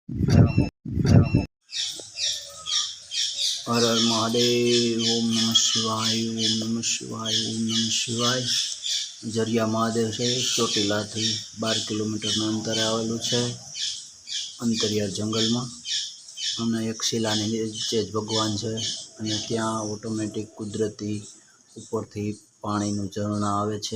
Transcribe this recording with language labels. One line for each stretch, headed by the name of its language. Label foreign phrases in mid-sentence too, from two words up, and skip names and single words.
Hindi: हर हर महादेव।
Sanskrit: ओम नमः शिवाय। ओम नमः शिवाय। ओम नमः शिवाय।
Gujarati: जरिया महादेव है ચોટીલા થી 12 કિલોમીટરનું અંતરે આવેલું છે અંતરિયાળ જંગલમાં અને એક શિલાની નીચે જ ભગવાન છે અને ત્યાં ઓટોમેટિક કુદરતી ઉપરથી પાણીનું ઝરણા આવે છે।